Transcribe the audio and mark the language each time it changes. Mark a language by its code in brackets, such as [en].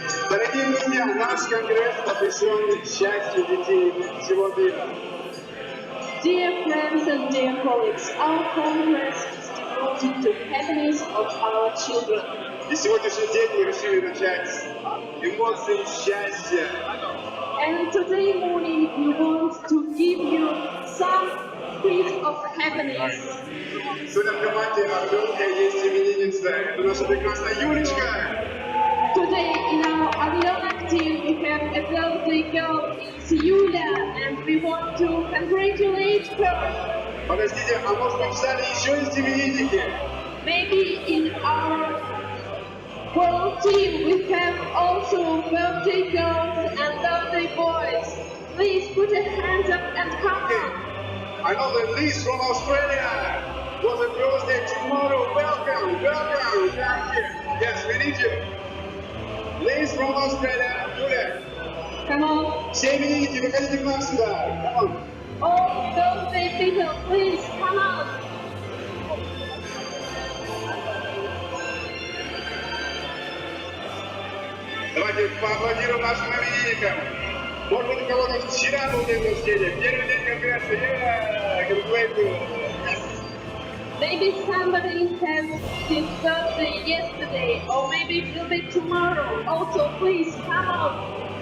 [ru] Дорогие друзья, наш конгресс посвящен счастью детей всего мира. [en] Dear friends and dear colleagues, our Congress is devoted to happiness of our children. [ru] И сегодняшний день мы решили начать с эмоций счастья. [en] And today morning we want to give you some piece of happiness. [ru] Сегодня в команде Орленка есть именинница. Это наша прекрасная Юлечка. [en] Today in our Avionic team we have a birthday girl, it's Yulia, and we want to congratulate her. [ru] Подождите, а может быть в зале еще есть именинники? [en] Maybe in our world team we have also birthday girls and birthday boys. Please put your hands up and come on. I know that Liz from Australia was a birthday tomorrow. Welcome, welcome. Thank you. Yes, we need you. Liz from Australia, Julia. Come on. [ru] Все именинники, выходите к нам сюда. [en] Come on. All birthday people, please come on. [ru] Давайте поаплодируем нашим именинникам. Может быть, у кого-то вчера был день рождения. Первый день конгресса. [en] Congratulations. Maybe somebody had his birthday yesterday, or maybe it will be tomorrow. Also, please come out.